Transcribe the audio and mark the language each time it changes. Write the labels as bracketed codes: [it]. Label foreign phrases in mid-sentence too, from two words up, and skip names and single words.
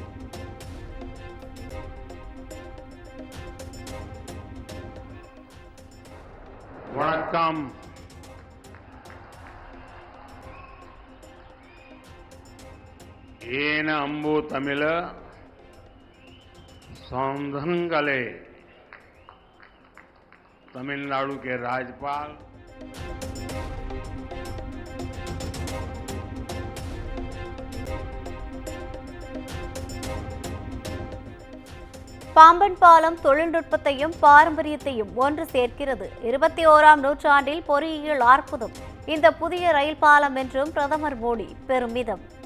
[ta] வணக்கம். ஏன அம்பு தமிழ சொந்தங்களே. [hi] तमिलनाडु के राज्यपाल [ta] பாம்பன் பாலம் தொழில்நுட்பத்தையும் பாரம்பரியத்தையும் ஒன்று சேர்க்கிறது. 21ஆம் நூற்றாண்டில் பொறியியல் அற்புதம் இந்த புதிய ரயில் பாலம் என்றும் பிரதமர் மோடி பெருமிதம்.